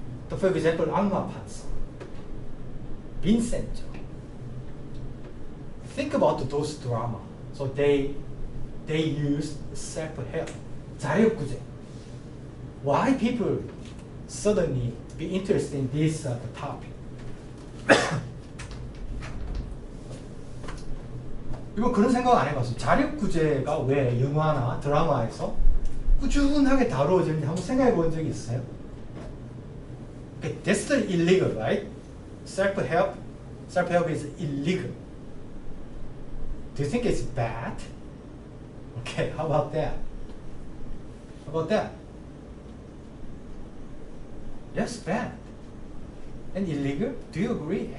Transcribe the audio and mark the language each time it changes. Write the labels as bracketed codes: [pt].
[en] For example, 악마 판사, 빈센조. Think about those drama. So they used self-help, 자력구제. Why people suddenly be interested in this topic? [ko] 이거 그런 생각 안 해봤어요. 자력구제가 왜 영화나 드라마에서 꾸준하게 다루어지는지 한번 생각해 본 적이 있어요? [en] Okay, that's the illegal, right? Self-help is illegal. Do you think it's bad? Okay, how about that? How about that? Yes, bad. And illegal? Do you agree?